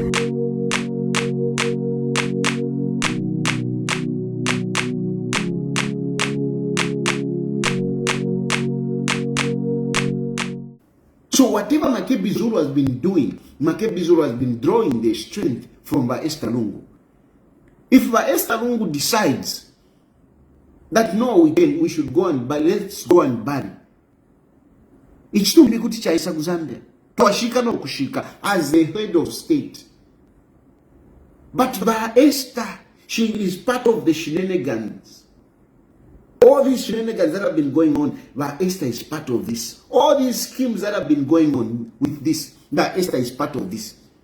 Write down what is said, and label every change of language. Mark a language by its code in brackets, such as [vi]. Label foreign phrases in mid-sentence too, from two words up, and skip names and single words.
[en] So whatever Makebi Zulu has been doing, Makebi Zulu has been drawing their strength from Esther Lungu. If Esther Lungu decides that no, we should go and bury, let's go and bury. It's too big to [bem] chaisa kuzande. Twashika no kushika [en] as the head of state. But Esther, she is part of the shenanigans. All these shenanigans that have been going on, Esther is part of this. All these schemes that have been going on with this, Esther is part of this.